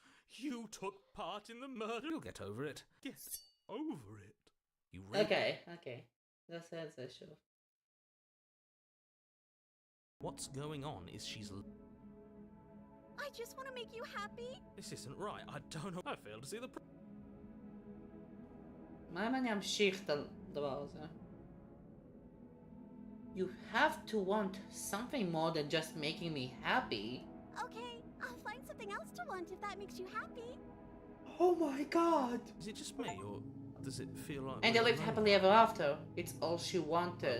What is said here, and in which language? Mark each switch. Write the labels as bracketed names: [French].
[English] You took part in the murder? You'll get over it. Get over it. You [Hebrew] Okay. נעשה את זה שוב. [English] What's going on is she's... I just want to make you happy. This isn't right. I don't know. I failed to see the... [Hebrew] מה אם אני אמשיך את הדבר הזה? [English] You have to want something more than just making me happy. Okay, I'll find something else to want if that makes you happy. Oh my god. Is it just me, or does it feel like... And they lived happily ever after. It's all she wanted.